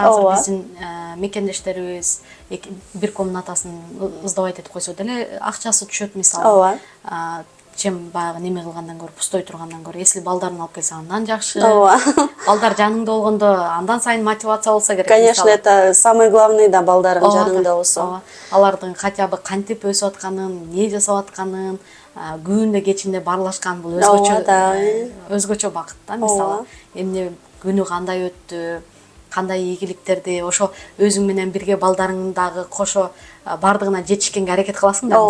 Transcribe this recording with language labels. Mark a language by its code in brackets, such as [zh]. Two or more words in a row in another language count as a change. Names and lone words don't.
[ky] Азыр биздин мекендештерибиз бир комнатасын ыздабайт этип койсо деле акчасы түшөт, мисалы. Ооба. Чем баягы неме кылгандан көрө, пустой тургандан көрө, если балдарын алып келсе андан жакшы. Ооба. Балдар жаныңда болгондо андан сайын мотивация болсо керек. Конечно, мисалы. [ru] это самый главный да, балдарың [ky] Ооба, жаныңда болсо. ооба. Алардын [ru] хотя бы [ky] кантип өсүп атканын, эмне жасап атканын, күнүндө кечинде баарлашкан бул Ооба да. өзгөчө бакыт да, мисалы. Эмне күнү кандай өттү, кандай ийгиликтерди, ошо өзүң менен бирге балдарың дагы кошо бардыгына жетишкенге аракет кыласың да,